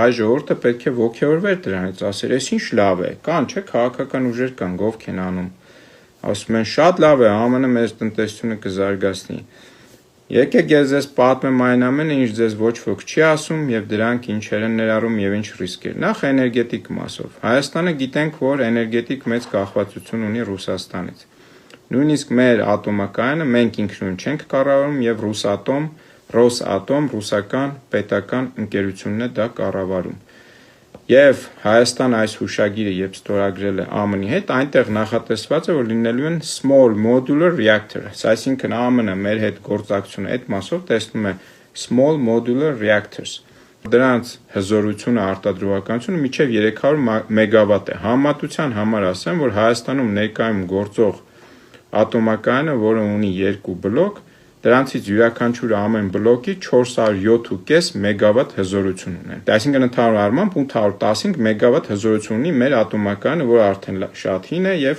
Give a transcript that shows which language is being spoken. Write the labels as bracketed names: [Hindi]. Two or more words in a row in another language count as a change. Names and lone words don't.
[Armenian] ժողովուրդը պետք է ոգևորվեր դրանից, ասեր, այս ինչ լավ է, կան, չէ, քաղաքական ուժեր կան, ովք են անում։ Ասում են, շատ լավ է, ԱՄՆ-ը մեր տնտեսությունը կզարգացնի։ Եկեք ես ձեզ պատմեմ այն ամենը, ինչ ձեզ ոչ ոք չի ասում և դրանք ինչեր են ներառում և ինչ ռիսկեր։ Նախ էներգետիկ մասով։ Հայաստանը գիտենք, որ էներգետիկ մեծ կախվածություն ունի Ռուսաստանից։ Նույնիսկ մեր ատոմակայանը մենք ինքնուրույն չենք կառավարում և Ռոսատոմ ռուսական պետական ընկերությունն է դա կառավարում։ Եվ Հայաստանը այս հուշագիրը երբ ստորագրել է ԱՄՆ-ի հետ, այնտեղ նախատեսված է, որ լինելու են [English] small modular reactors, [Armenian] այսինքն ԱՄՆ-ը մեր հետ գործակցությունը այդ մասով տեսնում է [English] small modular reactors։ [Armenian] Դրանց հզորությունը, արտադրողականությունը մինչև 300 մեգավատ է։ Համեմատության համար ասեմ, որ Հայաստանում ներկայում գործող ատոմակայանը, որը ունի 2 բլոկ, դրանցից յուրաքանչյուրը ամեն բլոկի 407.5 մեգավատ հզորություն ունեն։ Այսինքն ընդհանուր առմամբ 815 մեգավատ հզորություն ունի մեր ատոմակայանը, որը արդեն շատ հին է եւ